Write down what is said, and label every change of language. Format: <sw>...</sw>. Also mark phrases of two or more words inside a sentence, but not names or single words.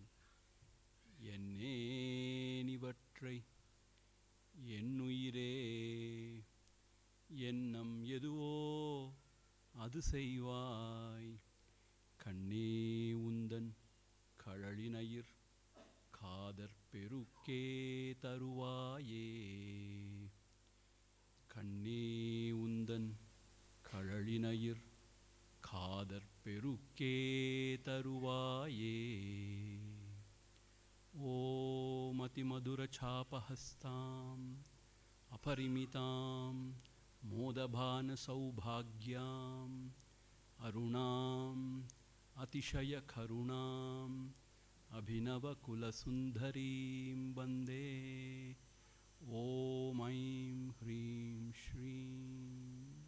<ta>என்னேனிவற்றை என்னுயிரே எண்ணம் எதுவோ அது செய்வாய் கண்ணே உந்தன் கழலினயிர் காதற் பெருக்கே தருவாயே கண்ணே உந்தன்</ta> <sa>ತರುವಾಯೇ ಓಂ ಅತಿಮಧುರಛಾಪಹಸ್ತಾಂ ಅಪರಿಮಿತಾಂ ಮೋದಭಾನ ಸೌಭಾಗ್ಯಾಂ ಅರುಣಾಂ ಅತಿಶಯಕರುಣಾಂ ಅಭಿನವಕುಲಸುಂದರೀಂ ವಂದೇ ಓಂ ಐಂ ಹ್ರೀಂ ಶ್ರೀಂ.</sa>